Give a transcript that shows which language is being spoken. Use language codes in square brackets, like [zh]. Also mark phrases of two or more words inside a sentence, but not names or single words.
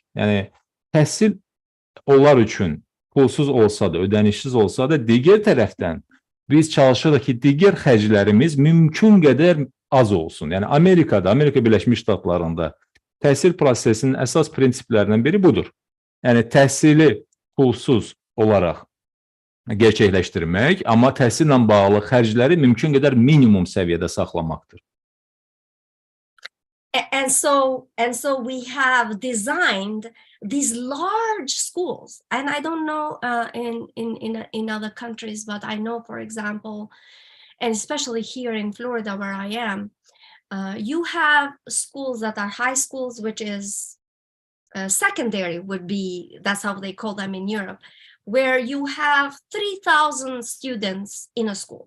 [az] Yəni, təhsil onlar üçün pulsuz olsa da, ödənişsiz olsa da, digər tərəfdən biz çalışırıq ki, digər xərclərimiz mümkün qədər az olsun. Yəni, Amerikada, Amerika Birləşmiş Ştatlarında təhsil prosesinin əsas prinsiplərindən biri budur. Yəni, təhsili pulsuz olaraq gerçəkləşdirmək, amma təhsillə bağlı xərcləri mümkün qədər minimum səviyyədə saxlamaqdır. [en] And so we have designed these large schools, and I don't know in other countries, but I know, for example, and especially here in Florida where I am, you have schools that are high schools, which is secondary would be, that's how they call them in Europe, where you have 3,000 students in a school.